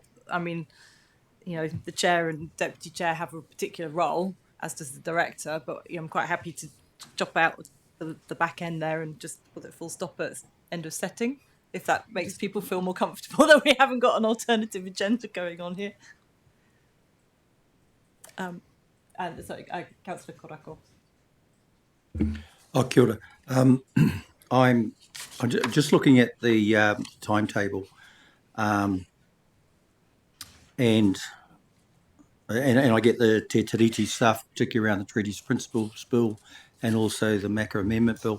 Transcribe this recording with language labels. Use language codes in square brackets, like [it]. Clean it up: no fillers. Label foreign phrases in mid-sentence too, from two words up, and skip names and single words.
[en] I mean, the chair and deputy chair have a particular role, as does the director, but I'm quite happy to chop out the back end there and just put it full stop at end of setting, if that makes people feel more comfortable that we haven't got an alternative agenda going on here. And sorry, Councillor Korako. [mi] Oh, kia ora. [en] I'm just looking at the timetable, and I get the Te Tiriti stuff, particularly around the Treaties Principles Bill and also the MACA Amendment Bill.